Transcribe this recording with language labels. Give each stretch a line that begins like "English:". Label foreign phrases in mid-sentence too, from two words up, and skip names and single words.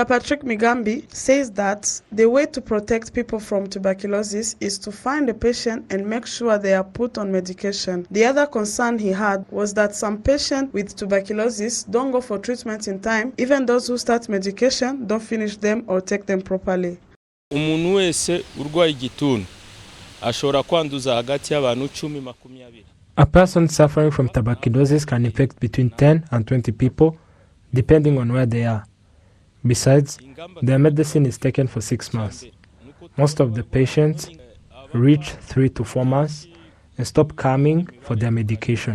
English: Patrick Migambi says that the way to protect people from tuberculosis is to find a patient and make sure they are put on medication. The other concern he had was that some patients with tuberculosis don't go for treatment in time. Even those who start medication don't finish them or take them properly.
Rundi: Umuntu wese urwaye igituntu ashobora kwanduza hagati y'abantu 10-20.
English: A person suffering from tuberculosis can infect between 10 and 20 people, depending on where they are. Besides, their medicine is taken for 6 months. Most of the patients reach 3 to 4 months and stop coming for their medication.